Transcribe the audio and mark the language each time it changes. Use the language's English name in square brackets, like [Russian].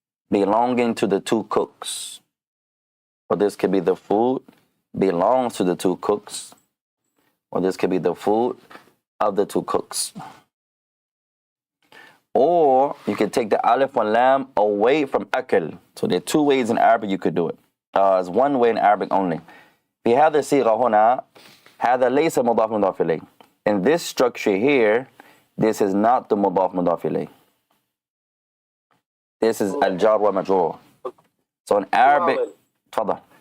[English] belonging to the two cooks. Or this could be the food belongs to the two cooks. Or this could be the food of the two cooks. Or you could take the alif wal lam away from akal. So there are two ways in Arabic you could do it. There's one way in Arabic only. [Arabic] في هذا الصيغة هنا هذا ليس مضاف مضاف إليه. [English] In this structure here, this is not the مضاف مضاف إليه. This is الجار ومجرور. So in Arabic, تفضل.